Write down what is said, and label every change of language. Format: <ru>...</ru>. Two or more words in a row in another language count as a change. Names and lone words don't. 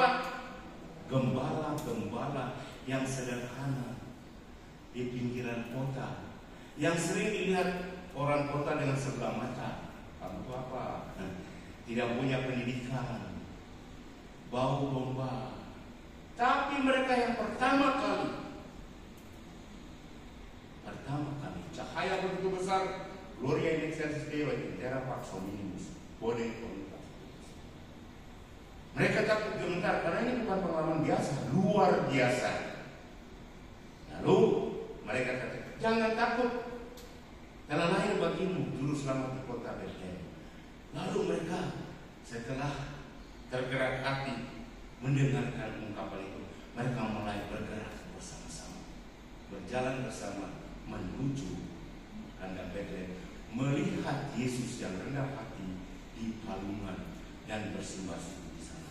<id>Gembala-gembala yang sederhana di pinggiran kota, yang sering dilihat orang kota dengan sebelah mata. Kamu itu apa? Tidak punya pendidikan, bau domba. Tapi mereka yang pertama kali cahaya begitu besar,</id> <la>Gloria in excelsis Deo et terra pax hominibus, bone voluntas.</la> <id>Mereka takut gemetar karena ini bukan pengalaman biasa, luar biasa. Lalu mereka kata, jangan takut, telah lahir bagimu juru selamat di kota Bethlehem. Lalu mereka setelah tergerak hati mendengarkan ungkapan itu, mereka mulai bergerak bersama-sama, berjalan bersama menuju kandang Betlehem, melihat Yesus yang rendah hati di palungan dan bersembah-sembah di sana.</id>